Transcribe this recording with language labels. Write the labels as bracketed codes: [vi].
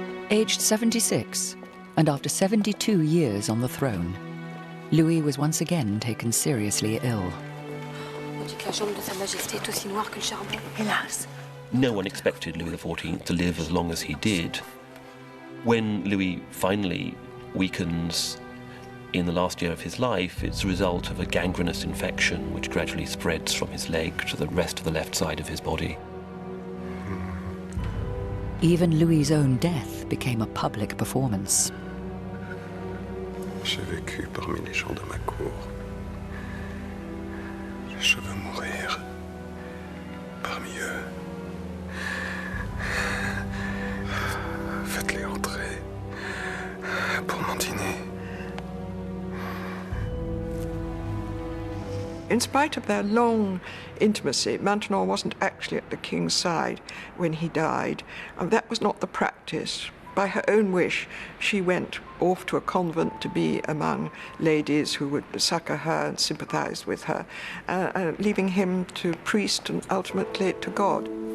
[en] Aged 76, And after 72 years on the throne, Louis was once again taken seriously ill. [fr] On dit que la jambe de Sa Majesté est aussi noire que le charbon. Hélas. [en] No one expected Louis XIV to live as long as he did. When Louis finally weakens in the last year of his life, it's a result of a gangrenous infection which gradually spreads from his leg to the rest of the left side of his body. Even Louis's own death became a public performance. [fr] J'ai vécu parmi les gens de ma cour. Je veux mourir parmi eux. Faites-les entrer pour mon dîner. [en] In spite of their long intimacy, Maintenon wasn't actually at the king's side when he died, and that was not the practice. By her own wish, she went off to a convent to be among ladies who would succour her and sympathize with her, leaving him to priest and ultimately to God.